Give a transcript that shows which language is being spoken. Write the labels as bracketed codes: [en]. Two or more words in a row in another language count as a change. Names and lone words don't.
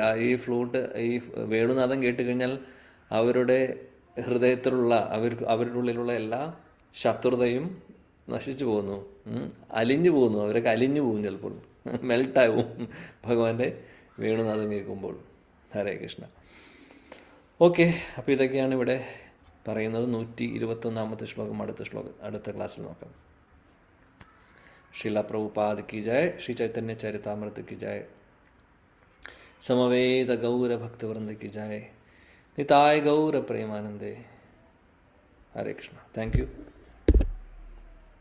[ml] ഈ ഫ്ലൂട്ട്, ഈ വേണുനാഥം കേട്ടുകഴിഞ്ഞാൽ അവരുടെ ഹൃദയത്തിലുള്ള അവരുടെ ഉള്ളിലുള്ള എല്ലാ ശത്രുതയും നശിച്ചു പോകുന്നു, അലിഞ്ഞു പോകുന്നു. അവരൊക്കെ അലിഞ്ഞു പോകും, ചിലപ്പോൾ മെൽട്ടാവും ഭഗവാന്റെ വേണുനാഥം കേൾക്കുമ്പോൾ. ഹരേ കൃഷ്ണ. ഓക്കെ, അപ്പോൾ ഇതൊക്കെയാണ് ഇവിടെ പറയുന്നത്. 121-ാമത്തെ ശ്ലോകം അടുത്ത ക്ലാസ്സിൽ നോക്കാം. [hi] श्रीला प्रभुपाद की जय, श्री चैतन्य चरितामृत की जय, समवेद गौर भक्तवृंद की जय, निताय गौर प्रेमानंदे. हरे कृष्ण. [en] thank you.